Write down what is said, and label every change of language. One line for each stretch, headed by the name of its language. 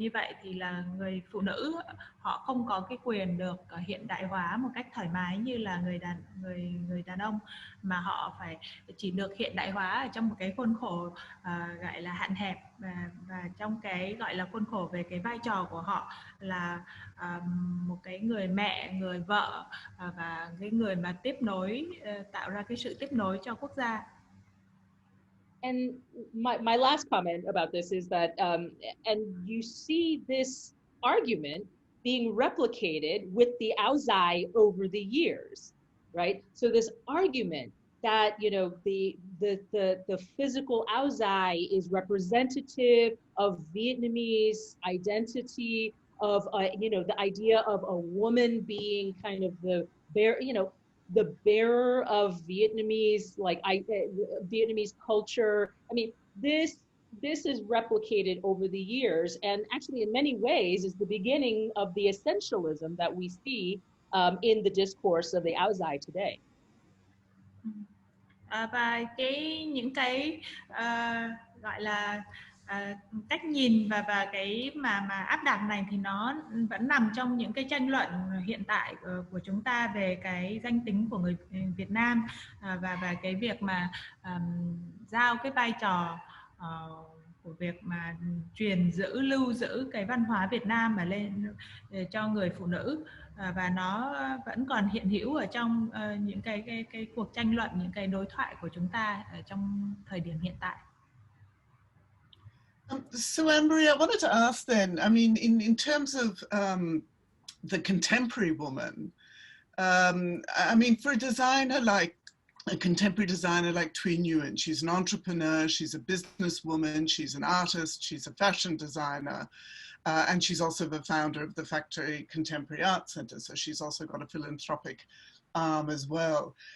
Vietnamese: Như vậy thì là người phụ nữ họ không có cái quyền được hiện đại hóa một cách thoải mái như là người đàn ông, mà họ phải chỉ được hiện đại hóa ở trong một cái khuôn khổ gọi là hạn hẹp, và trong cái gọi là khuôn khổ về cái vai trò của họ là một cái người mẹ, người vợ, và cái người mà tiếp nối, tạo ra cái sự tiếp nối cho quốc gia.
English: And my last comment about this is that, and you see this argument being replicated with the áo dài over the years, right? So this argument that, the physical áo dài is representative of Vietnamese identity, of, the idea of a woman being kind of the bearer of Vietnamese, Vietnamese culture. I mean, this is replicated over the years, and actually in many ways is the beginning of the essentialism that we see in the discourse of the áo dài today.
Vietnamese: Và những cái gọi là cách nhìn và cái mà áp đặt này thì nó vẫn nằm trong những cái tranh luận hiện tại của chúng ta về cái danh tính của người Việt Nam, và cái việc mà giao cái vai trò của việc mà lưu giữ cái văn hóa Việt Nam mà lên cho người phụ nữ, và nó vẫn còn hiện hữu ở trong những cái cuộc tranh luận, những cái đối thoại của chúng ta ở trong thời điểm hiện tại.
English: So Ann Marie, I wanted to ask then, I mean, in terms of the contemporary woman, I mean, for a designer like a contemporary designer like Thucnhi Nguyen, she's an entrepreneur, she's a businesswoman, she's an artist, she's a fashion designer, and she's also the founder of the Factory Contemporary Art Center, so she's also got a philanthropic arm as well.